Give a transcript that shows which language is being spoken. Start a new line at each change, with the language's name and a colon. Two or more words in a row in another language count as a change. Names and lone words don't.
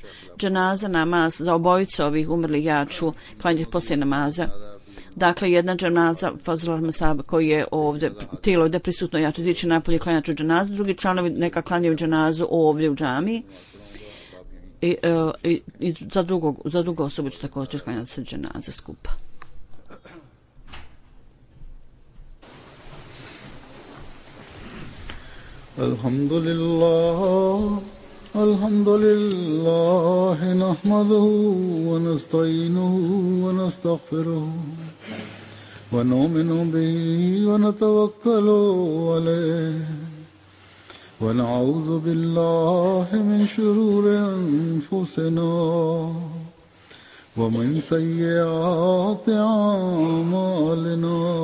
Bosnian: Dženaza namaz za obojicu ovih umrlih ja ću klanjati poslije namaza. Dakle, jedna dženaza Fazl Sahab koji je ovdje, tijelo ovdje prisutno, ja ću ići napolje klanjati ću dženazu, drugi članovi neka klanjaju dženazu ovdje u džamiji. I za drugu osobu ću također klanjati se dženaze skupa.
Arabic: الحمد لله نحمده ونستعينه و نستغفره ونؤمن به ونتوكل عليه ونعوذ بالله من شرور أنفسنا ومن سيئات أعمالنا